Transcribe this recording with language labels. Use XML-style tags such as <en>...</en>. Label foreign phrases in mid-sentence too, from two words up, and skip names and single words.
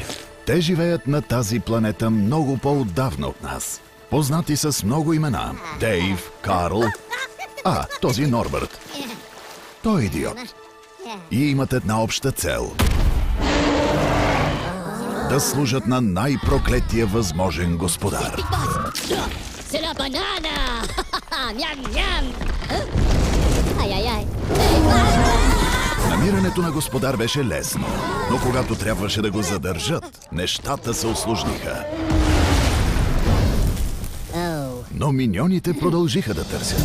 <bg>Те живеят на тази планета много по-отдавна от нас. Познати с много имена. Дейв, Карл... този Норбърт. Той е идиот. И имат една обща цел. Да служат на най-проклетия възможен господар.</bg> <fr>C'est la banane! Miam, miam!</fr> <bg>Ай, ай, ай! Намирането на господар беше лесно, но когато трябваше да го задържат, нещата се усложниха. Но миньоните продължиха да търсят.</bg>